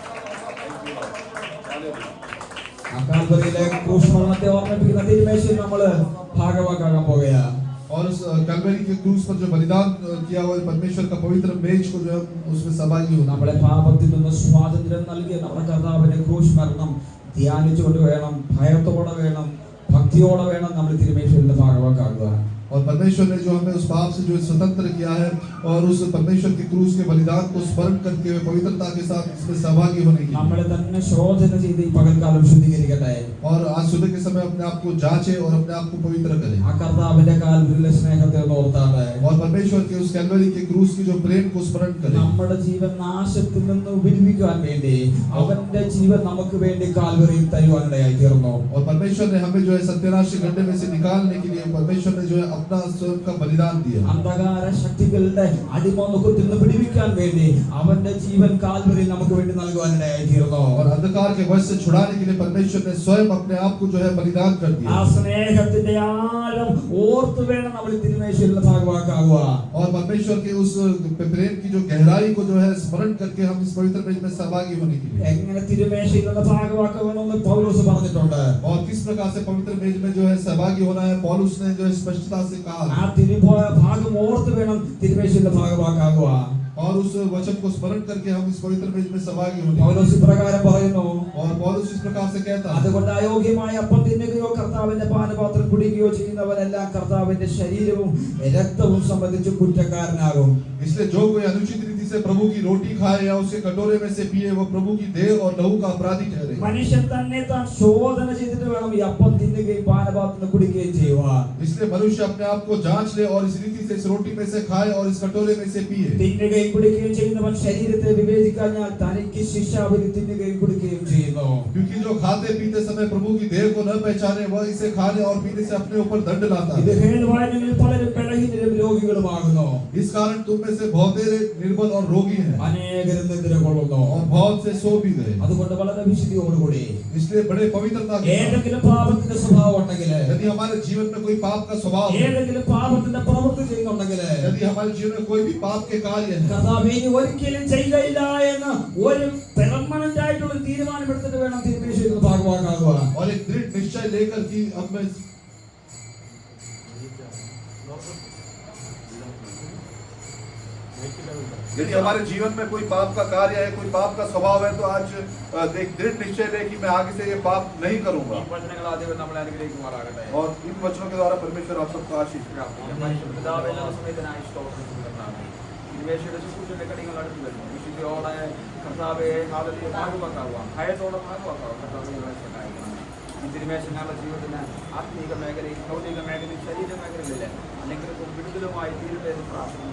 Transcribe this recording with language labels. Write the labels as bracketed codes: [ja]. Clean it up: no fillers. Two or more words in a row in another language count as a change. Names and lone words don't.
[ml] കാൽവരിയിലെ ക്രൂശ് മരണത്തെ ഓർമ്മിപ്പിക്കുന്ന തിരുമേശയിൽ നമ്മൾ ഭാഗവാക്കാകാൻ പോകുകയാ. [hi] और उस कलवरी के क्रूस पर जो बलिदान किया हुआ है, परमेश्वर का पवित्र मेज को जो है उसमें सहभागी होना। [ml] നമ്മളെ പാപത്തിൽ നിന്ന് സ്വാതന്ത്ര്യം നൽകിയ നമ്മുടെ കർത്താവിന്റെ ക്രൂശ് മരണം ധ്യാനിച്ചുകൊണ്ട് വേണം, ഭയത്തോടെ വേണം, ഭക്തിയോടെ വേണം നമ്മൾ തിരുമേശയുടെ ഭാഗവാക്കാകുക. [hi] और परमेश्वर ने जो हमें उस पाप से जो स्वतंत्र किया है और उस परमेश्वर के क्रूस के बलिदान को स्मरण करके हुए पवित्रता के साथ इसमें सहभागी होने की। [ml] നമ്മളെ തന്നെ ശോധന ചെയ്ത് ഈ പകൽക്കാലം ശുദ്ധീകരിക്കട്ടെ. [hi] और आज सुबह के समय अपने आप को जांचे और अपने आप को पवित्र करें। [ml] ആ കർത്താവിന്റെ കാൽവരിയിലെ സ്നേഹത്തെ ഒന്ന് ഓർത്താട്ടെ. [hi] और परमेश्वर के उस कैलवरी के क्रूस की जो प्रेम को स्मरण करें। [ml] നമ്മുടെ ജീവൻ നാശത്തിൽ നിന്ന് വിടുവിക്കാൻ വേണ്ടി അവന്റെ ജീവൻ നമുക്ക് വേണ്ടി കാൽവരിയിൽ തരുവാനിടയായി തീർന്നു. [hi] और परमेश्वर ने हमें जो है सत्यानाश के गड्ढे में से निकालने के लिए परमेश्वर ने जो है अपना स्वयं का बलिदान दिया। [ml] അന്ധകാര ശക്തികളുടെ അടിമമുഖത്തിൽ നിന്ന് വിടുവിക്കാൻ വേണ്ടി അവന്റെ ജീവൻ കാൽവരിയിൽ നമുക്ക് വേണ്ടി നൽകുവാനിടയായി തീർന്നു. [hi] और अंधकार के वश से छुड़ाने के लिए परमेश्वर ने स्वयं अपने आप को जो है बलिदान कर दिया। [ml] ആ സ്നേഹത്തിന്റെ ആഴം ഓർത്തു വേണം നമ്മൾ തിരുമേശയുടെ ഭാഗവാക്കാകുക. [hi] और परमेश्वर के उस प्रेम की जो गहराई को जो है स्मरण करके हम इस पवित्र मेज में सहभागी होने के लिए। [ml] എങ്ങനെ തിരുമേശയുടെ ഭാഗവാക്കണമെന്ന് പൗലോസ് പറഞ്ഞിട്ടുണ്ട്. [hi] और किस प्रकार से पवित्र मेज में जो है सहभागी होना है, पौलुस ने जो है स्पष्टता से कहा। [ml] ആ ഭാഗം ഓർത്ത് വേണം തിരുമേശയുടെ ഭാഗവാക്കാകുക. [hi] और उस वचन को स्मरण करके हम इस पवित्र मेज में सहभागी होने। [ml] പൗലോസ് പ്രകാരം പറയുന്നു, [hi] और पौलुस इस प्रकार से कहता है, [ml] അതുകൊണ്ട് അയോഗ്യമായ അപ്പം തിന്നുകയോ കർത്താവിന്റെ പാനപാത്രം കുടിക്കുകയോ ചെയ്യുന്നവരെല്ലാം കർത്താവിന്റെ ശരീരവും രക്തവും സംബന്ധിച്ച് കുറ്റക്കാരനാകും. [hi] इसलिए जो कोई अनुचित रीति से प्रभु की रोटी खाए या उसके कटोरे में से पिए वो प्रभु की देह और लहू का अपराधी ठहरे। [ml] മനുഷ്യൻ തന്നെ താൻ ശോധന ചെയ്തിട്ട് വേണം ഈ അപ്പം തിന്നുകയും പാനപാത്രം കുടിക്കുകയും ചെയ്യുവാൻ. [hi] इसलिए मनुष्य अपने आप को जांच ले और इस रीति से इस रोटी में से खाए और इस कटोरे में से पिए। [ml] തിന്നുകയും കുടിക്കുകയും ചെയ്യുന്നവൻ ശരീരത്തെ വിവേചിക്കാഞ്ഞാൽ തനിക്ക് ശിക്ഷാവിധി തിന്നുകയും കുടിക്കുകയും ചെയ്യുന്നു. [hi] क्योंकि जो खाते पीते समय प्रभु की देह को न पहचाने वह इसे खाने और पीने से अपने ऊपर दंड लाता [ml] ഇത് [hi] है। [ml] ഹേതുവായി നിങ്ങൾ പലരും ബലഹീനരും രോഗികളുമാകുന്നു. [hi] इस कारण तुम में से बहुत निर्बल और रोगी हैं [ml] അനേകരും നിദ്ര കൊള്ളുന്നു. [hi] और बहुत से सो भी गए। [ml] അതുകൊണ്ട് വളരെ വിശുദ്ധിയോടുകൂടി [hi] इसलिए बड़े पवित्रता के साथ, [ml] ഏതെങ്കിലും പാപത്തിന്റെ സ്വഭാവം ഉണ്ടെങ്കിൽ, [hi] यदि हमारे जीवन में कोई पाप का स्वभाव है, [ml] ഏതെങ്കിലും പാപത്തിന്റെ പ്രവൃത്തി ചെയ്യുന്നുണ്ടെങ്കിൽ, [hi] यदि हमारे जीवन में कोई भी पाप के कार्य है, [ml] കർത്താവേ ഇനി ഒരിക്കലും ചെയ്യുകയില്ല എന്ന് ഒരു പെർമനന്റ് ആയിട്ടുള്ള തീരുമാനമെടുത്തിട്ട് വേണം തിരുമേശയുടെ ഭാഗവാക്കാകുക. [hi] और एक दृढ़ निश्चय लेकर कि अब मैं यदि हमारे जीवन में कोई पाप का कार्य है, कोई पाप का स्वभाव है, तो आज एक दृढ़ निश्चय ले कि मैं आगे से ये पाप नहीं करूंगा। और इन वचनों के द्वारा परमेश्वर आप सबको आशीष [ml] തിരുമേശങ്ങളുടെ ജീവിതത്തിന് ആത്മീക മേഖലയിൽ, ഭൗതിക മേഖലയിൽ, ശരീര മേഖലകളിൽ അല്ലെങ്കിൽ വിടുതലുമായി തീരുന്നതെന്ന് പ്രാർത്ഥിക്കുന്നു.